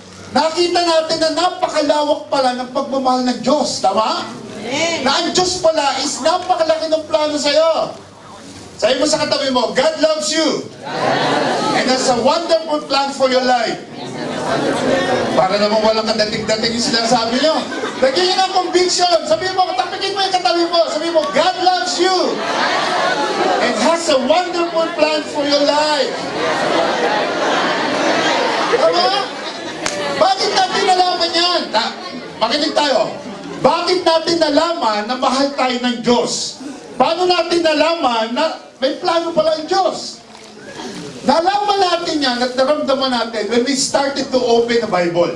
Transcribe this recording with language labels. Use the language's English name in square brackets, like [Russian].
[Filipino] Nakita natin na napakalawak pala ng pagmamahal ng Diyos. Tama? Amen! Na ang Diyos pala is napakalaki ng plano sa'yo. Sabi mo sa katabi mo, [English] God loves you. And has a wonderful plan for your life. [Filipino] Para naman walang kadating-dating yung sinasabi nyo. [English] Lagyan niyo ng conviction. Sabihin mo, tapikin mo yung katabi mo. Sabihin mo, God loves you. And has a wonderful plan for your life. [Filipino] Tama? Bakit natin nalaman yan? Makinig tayo. Bakit natin nalaman na mahal tayo ng Diyos? Paano natin nalaman na may plano pala ang Diyos? Nalaman natin yan at naramdaman natin [English] when we started to open the Bible.